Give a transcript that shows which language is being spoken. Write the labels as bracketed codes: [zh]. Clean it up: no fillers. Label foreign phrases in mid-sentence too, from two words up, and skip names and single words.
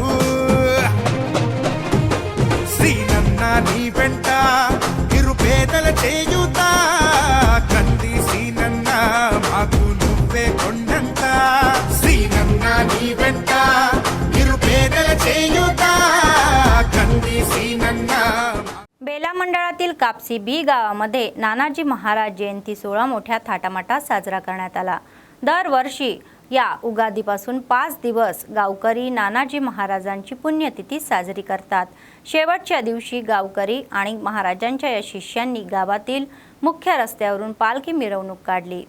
[te] శ్రీనన్న నీ వెంట నిరుపేదల చేయుత కంది సీనన్న మాకు నువ్వే కొండంత శ్రీనన్న నీ వెంట निरुपेदल చేయుత కంది సీనన్న. [mr] बेला मंडळातील कापसी बी गावामध्ये नानाजी महाराज जयंती सोहळा मोठ्या थाटामाटात साजरा करण्यात आला. दरवर्षी या उगादीपासून 5 दिवस गावकरी नानाजी महाराजांची पुण्यतिथी साजरी करतात. शेवटच्या दिवशी गावकरी आणि महाराजांच्या या शिष्यांनी गावातील मुख्य रस्त्यावरून पालखी मिरवणूक काढली.